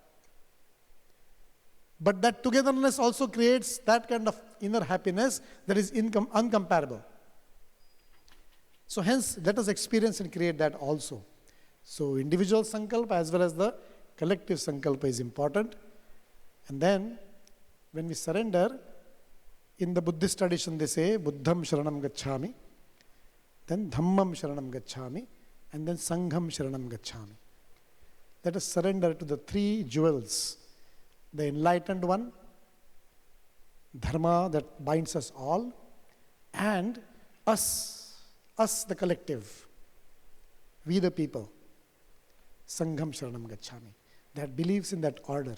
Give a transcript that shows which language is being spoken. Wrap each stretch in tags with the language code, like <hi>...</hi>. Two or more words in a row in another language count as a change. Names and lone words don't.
<en>But that togetherness also creates that kind of inner happiness that is uncomparable. So hence, let us experience and create that also. So individual Sankalpa as well as the collective Sankalpa is important. And then, when we surrender, in the Buddhist tradition they say,</en> <pi>Buddham Sharanam Gacchami, then Dhammam Sharanam Gacchami, and then Sangham Sharanam Gacchami.</pi> <en>Let us surrender to the three jewels. The enlightened one, Dharma that binds us all, and us the collective, we the people,</en> <pi>Sangham Sharanam Gacchami,</pi> <en>that believes in that order.</en>